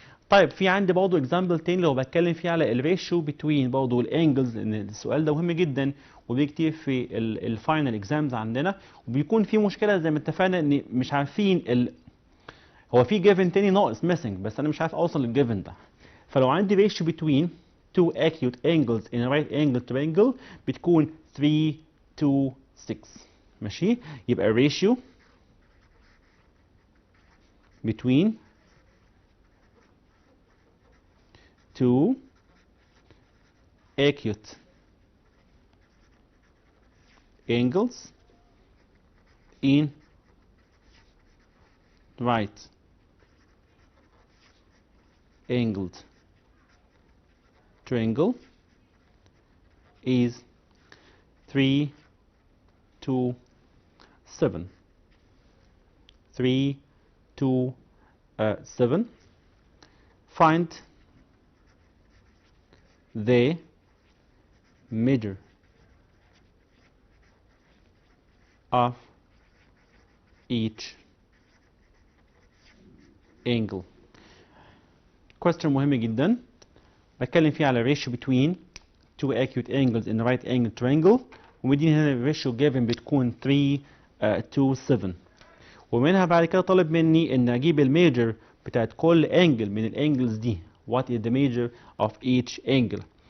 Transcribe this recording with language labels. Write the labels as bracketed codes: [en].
[ar] طيب في عندي برضه اكزامبل تاني لو بتكلم فيه على الريشيو بتوين برضه الانجلز، لان السؤال ده مهم جدا وبيجي كتير في الفاينل اكزامز عندنا، وبيكون في مشكله زي ما اتفقنا ان مش عارفين هو في جيفن تاني ناقص ميسنج، بس انا مش عارف اوصل للجيفن ده. فلو عندي ريشيو بتوين [en] two acute angles in a right angle triangle [ar] بتكون [en] 3 to 6. [ar] ماشي؟ يبقى [en] ratio between two acute angles in right angled triangle is 3 to 7. 3 to 7. Find the measure of each angle. [ar] question مهم جدا بتكلم فيه على [en] ratio between two acute angles in a right angle triangle [ar] ومديني هنا [en] ratio given [ar] بتكون 3 to 7 ومنها بعد كده طالب مني ان اجيب الميجر بتاعت كل انجل من الانجلز دي [en] what is the measure of each angle.